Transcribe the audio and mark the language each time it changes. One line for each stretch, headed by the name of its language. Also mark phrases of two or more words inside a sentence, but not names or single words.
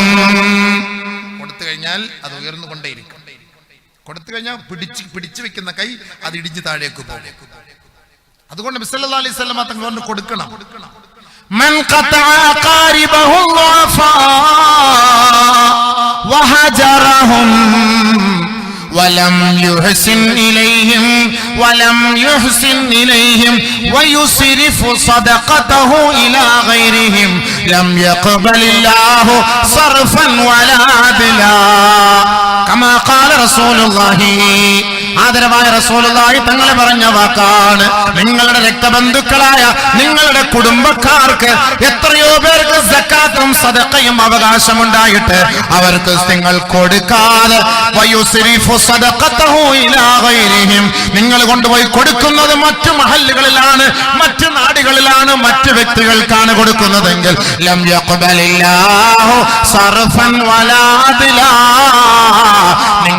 Malayalam: കൊടുത്തു കഴിഞ്ഞാൽ അത് ഉയർന്നുകൊണ്ടേയിരിക്കും. കൊടുത്തു കഴിഞ്ഞാൽ പിടിച്ചു വെക്കുന്ന കൈ അത് ഇടിഞ്ഞു താഴേക്ക് പോകും. അതുകൊണ്ട് നബി
Arabic: صلى الله عليه وسلم
Malayalam: തങ്ങൾ പറഞ്ഞു കൊടുക്കണം.
Arabic: من قطع قاربه وفا وهجرهم ولم يحسن إليهم ويصرف صدقته إلى غيرهم لم يقبل الله صرفا ولا عدلا كما قال رسول الله.
Malayalam: ആദരവായ റസൂലുള്ളാഹി തങ്ങൾ പറഞ്ഞ വാക്കാണ്. നിങ്ങളുടെ രക്തബന്ധുക്കളായ നിങ്ങളുടെ കുടുംബക്കാർക്ക് എത്രയോ പേർക്ക് സക്കാത്തും സദഖയും അവകാശമുണ്ടായിട്ട് അവർക്ക് നിങ്ങൾ കൊടുക്കാതെ
Arabic: ويصرف صدقته إلى غيرهم,
Malayalam: നിങ്ങൾ കൊണ്ടുപോയി കൊടുക്കുന്നത് മറ്റു മഹല്ലുകളിലാണ്, മറ്റു നാടുകളിലാണ്, മറ്റു വ്യക്തികൾക്കാണ് കൊടുക്കുന്നതെങ്കിൽ
Arabic: لم يقبل الله صرفا ولا عدلا,